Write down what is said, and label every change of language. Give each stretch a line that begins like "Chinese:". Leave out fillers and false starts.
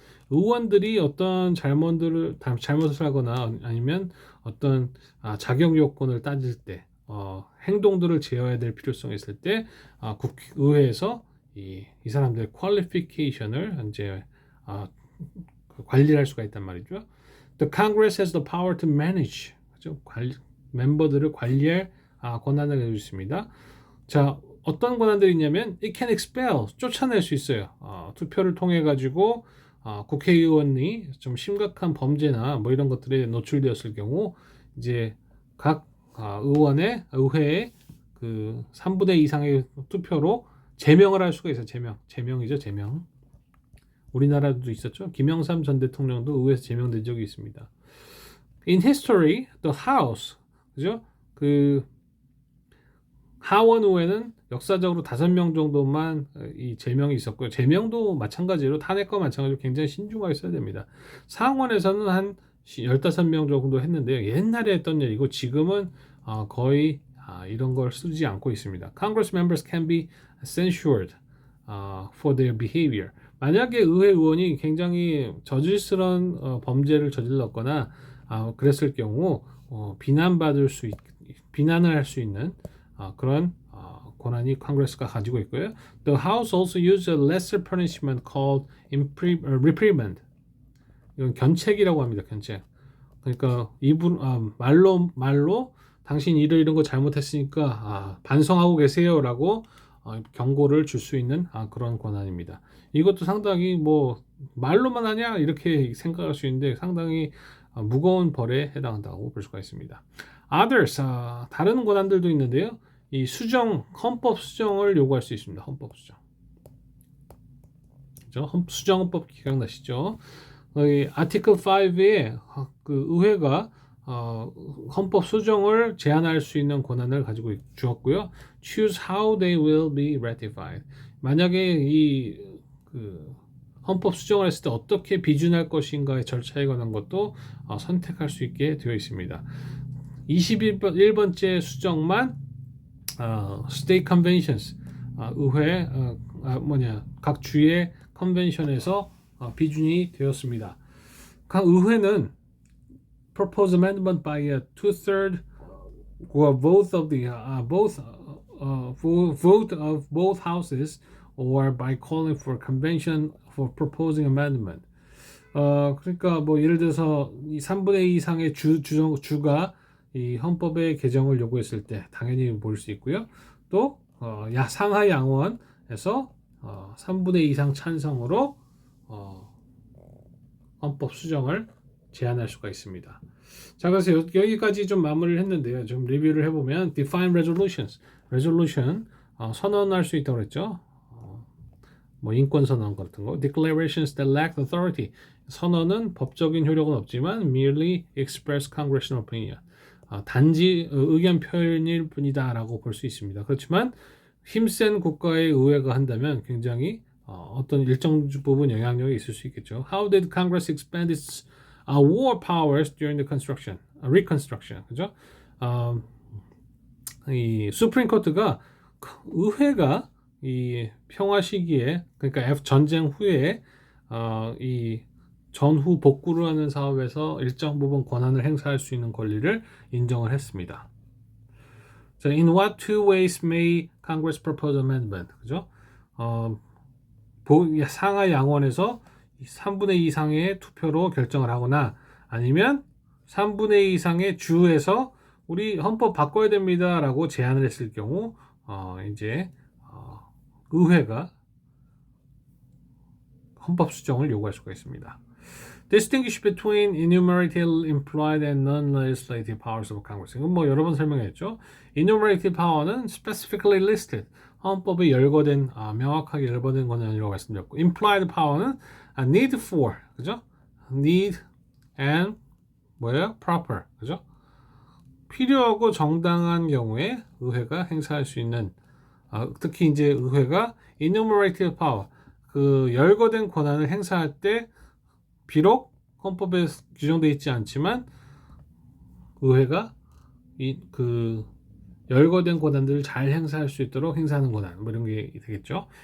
Korean: 의원들이 어떤 잘못을 하거나 아니면 어떤 자격 요건을 따질 때 행동들을 제어해야 될 필요성이 있을 때 국의회에서 이 사람들의 퀄리피케이션을 이제 관리할 수가 있단 말이죠.
English: The Congress has the power to manage.
Korean: 그죠? 멤버들을 관리할 권한을 가지고 있습니다. 자, 어떤 권한들이 있냐면
English: it can expel,
Korean: 쫓아낼 수 있어요. 투표를 통해 가지고 국회의원이 좀 심각한 범죄나 뭐 이런 것들에 노출되었을 경우 이제 각 의회의 그 3분의 2 이상의 투표로 제명을 할 수가 있어요. 제명이죠. 우리나라도 있었죠. 김영삼 전 대통령도 의회에서 제명된 적이 있습니다.
English: In history, the House,
Korean: 그죠? 그 하원 의회는 역사적으로 5명 정도만 이 제명이 있었고요. 제명도 마찬가지로 탄핵과 마찬가지로 굉장히 신중하게 써야 됩니다. 상원에서는 한 15명 정도 했는데요. 옛날에 했던 일이고 지금은 거의 이런 걸 쓰지 않고 있습니다.
English: Congress members can be censured for their behavior.
Korean: 만약에 의회 의원이 굉장히 저질스러운 범죄를 저질렀거나 그랬을 경우 비난을 할 수 있는 그런 권한이 컨그레스가 가지고 있고요.
English: The House also used a lesser punishment called reprimand.
Korean: 이건 견책이라고 합니다. 견책. 그러니까 말로 당신 이런 거 잘못했으니까 반성하고 계세요라고 경고를 줄 수 있는 그런 권한입니다. 이것도 상당히 뭐 말로만 하냐 이렇게 생각할 수 있는데 상당히 무거운 벌에 해당한다고 볼 수가 있습니다. Others, 다른 권한들도 있는데요. 이 헌법 수정을 요구할 수 있습니다. 헌법 수정. 그죠? 수정헌법 기억나시죠? 아티클 5에 그 의회가 헌법 수정을 제안할 수 있는 권한을 가지고 주었고요.
English: Choose how they will be ratified.
Korean: 만약에 그 헌법 수정을 했을 때 어떻게 비준할 것인가의 절차에 관한 것도 선택할 수 있게 되어 있습니다. 21번째 수정만 State Conventions, 의회 각 주의 컨벤션에서 비준이 되었습니다. 각 의회는
English: proposed amendment by a two-third or vote of both houses or by calling for a convention for proposing amendment.
Korean: 그러니까 뭐 예를 들어서 이 3분의 2 이상의 주가 이 헌법의 개정을 요구했을 때 당연히 모일 수 있고요. 또 상하 양원에서 3분의 2 이상 찬성으로 헌법 수정을 제안할 수가 있습니다. 자, 그래서 여기까지 좀 마무리를 했는데요. 좀 리뷰를 해보면
English: define resolutions,
Korean: resolution 선언할 수 있다고 그랬죠. 뭐 인권 선언 같은 거,
English: declarations that lack authority,
Korean: 선언은 법적인 효력은 없지만
English: merely express congressional opinion,
Korean: 단지 의견 표현일 뿐이다라고 볼 수 있습니다. 그렇지만 힘센 국가의 의회가 한다면 굉장히 어떤 일정 부분 영향력이 있을 수 있겠죠.
English: How did Congress expand its war powers during the reconstruction?
Korean: 그죠? 이 수프림 코트가 의회가 이 평화 시기에, 그러니까 전쟁 후에 이 전후 복구를 하는 사업에서 일정 부분 권한을 행사할 수 있는 권리를 인정을 했습니다.
English: 자, in what two ways may Congress propose amendment?
Korean: 그죠? 상하 양원에서 3분의 2 이상의 투표로 결정을 하거나 아니면 3분의 2 이상의 주에서 우리 헌법 바꿔야 됩니다라고 제안을 했을 경우 이제 의회가 헌법 수정을 요구할 수가 있습니다.
English: Distinguish between enumerated, implied, and non-legislative powers of Congress.
Korean: 이건 뭐 여러 번 설명했죠. Enumerated power는
English: specifically listed,
Korean: 헌법에 명확하게 열거된 권한이라고 말씀드렸고, implied power는
English: need for,
Korean: 그죠? need and 뭐예요?
English: proper.
Korean: 그죠? 필요하고 정당한 경우에 의회가 행사할 수 있는 특히 이제 의회가 enumerated power 그 열거된 권한을 행사할 때 비록 헌법에 규정되어 있지 않지만 의회가 그 열거된 권한들을 잘 행사할 수 있도록 행사하는 권한 뭐 이런 게 되겠죠.